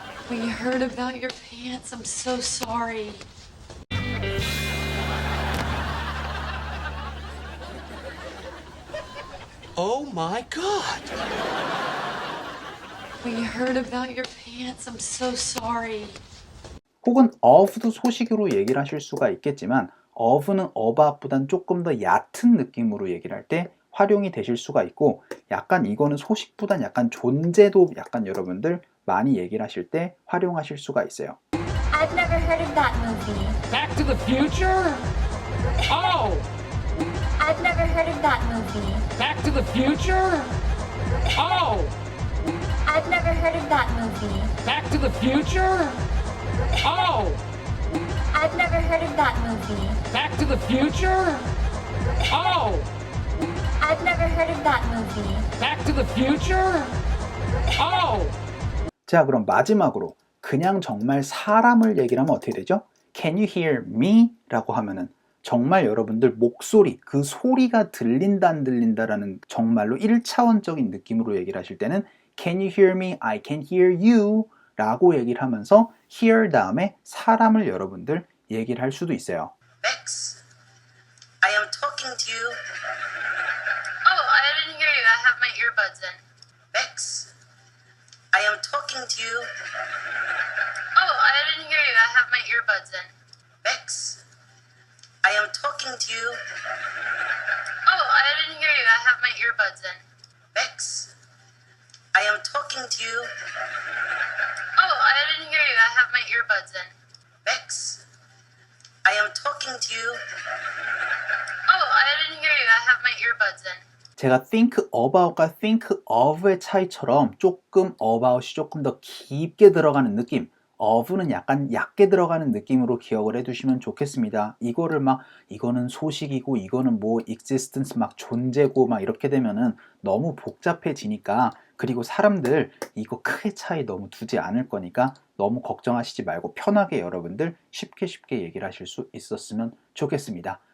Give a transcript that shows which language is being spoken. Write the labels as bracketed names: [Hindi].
[English] We heard about your pants. I'm so sorry. Oh my god! We heard about your pants. I'm so sorry. [Korean] 혹은 of도 소식으로 얘기를 하실 수가 있겠지만 of는 about보단 조금 더 얕은 느낌으로 얘기를 할 때 활용이 되실 수가 있고 약간 이거는 소식보단 약간 존재도 약간 여러분들 많이 얘기를 하실 때 활용하실 수가 있어요. [English] I've never heard of that movie. Back to the future? Oh! I've never heard of that movie. Back to the future? Oh! I've never heard of that movie. Back to the future? Oh! I've never heard of that movie. Back to the future? Oh! I've never heard of that movie. Back to the future? Oh! [Korean] 자, 그럼 마지막으로 그냥 정말 사람을 얘기를 하면 어떻게 되죠? [English] Can you hear me? [Korean] 라고 하면은 정말 여러분들 목소리, 그 소리가 들린다 안 들린다라는 정말로 1차원적인 느낌으로 얘기를 하실 때는 [English] Can you hear me? I can hear you [Korean] 라고 얘기를 하면서 hear 다음에 사람을 여러분들 얘기를 할 수도 있어요. [English] Bex, I am talking to you. Oh, I didn't hear you. I have my earbuds in. Bex, I am talking to you. Oh, I didn't hear you. I have my earbuds in. Bex, I am talking to you. Oh, I didn't hear you. I have my earbuds in. Bex, I am talking to you. Oh, I didn't hear you. I have my earbuds in. Bex, I am talking to you. Oh, I didn't hear you. I have my earbuds in. [Korean] 제가 think about과 think of의 차이처럼 조금 about이 조금 더 깊게 들어가는 느낌, of는 약간 얕게 들어가는 느낌으로 기억을 해두시면 좋겠습니다. 이거를 막 이거는 소식이고 이거는 뭐 existence 막 존재고 막 이렇게 되면은 너무 복잡해지니까 그리고 사람들 이거 크게 차이 너무 두지 않을 거니까 너무 걱정하시지 말고 편하게 여러분들 쉽게 얘기를 하실 수 있었으면 좋겠습니다.